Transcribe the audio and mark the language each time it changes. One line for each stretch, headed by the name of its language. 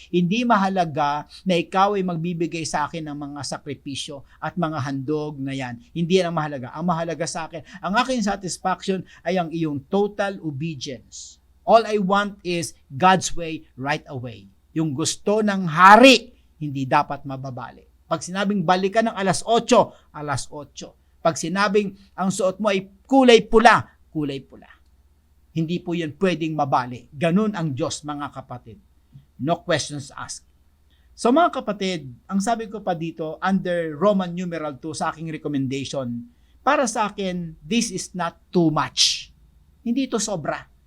Filipino: Hindi mahalaga na ikaw ay magbibigay sa akin ng mga sakripisyo at mga handog na yan. Hindi yan ang mahalaga. Ang mahalaga sa akin, ang aking satisfaction ay ang iyong total obedience.
English: All I want is God's way right away.
Filipino: Yung gusto ng hari, hindi dapat mababali. Pag sinabing balikan ng alas 8, alas 8. Pag sinabing ang suot mo ay kulay pula, kulay pula. Hindi po yan pwedeng mabali. Ganun ang Diyos, mga kapatid.
English: No questions asked.
Filipino: So mga kapatid, ang sabi ko pa dito, under Roman numeral 2 sa aking recommendation, para sa akin,
English: this is not too much.
Filipino: Hindi ito sobra.